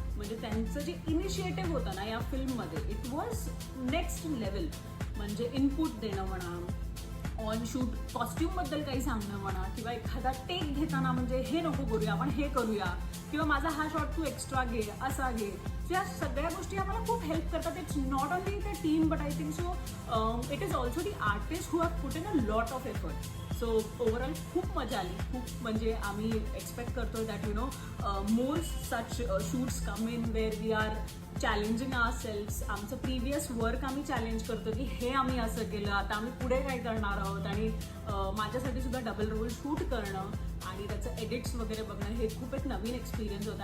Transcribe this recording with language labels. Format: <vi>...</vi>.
<mr>म्हणजे त्यांचं जे इनिशिएटिव्ह होतं ना या फिल्ममध्ये,</mr> <en>It was next level.</en> <mr>म्हणजे इनपुट देणं म्हणा, ऑन शूट कॉस्ट्यूमबद्दल काही सांगणं म्हणा, किंवा एखादा टेक घेताना म्हणजे हे नको करूया, आपण हे करूया, किंवा माझा हा शॉट तू एक्स्ट्रा घे, असा घे. सो या सगळ्या गोष्टी आम्हाला खूप हेल्प करतात.</mr> <en>It's not only the team, but I think so it is also the artist who have put in a lot of effort.</en> <mr>So overall खूप मजा आली. खूप म्हणजे आम्ही एक्सपेक्ट करतोय</mr> <en>That you know more such shoots come in where we are challenging our selfs.</en> <mr>आमचं previous work आम्ही challenge करतो की हे आम्ही असं केलं, आता आम्ही पुढे काय करणार आहोत. आणि माझ्यासाठी सुद्धा डबल रोल शूट करणं आणि त्याचं एडिट्स वगैरे बघणं हे खूप एक नवीन एक्सपिरियन्स होता.</mr>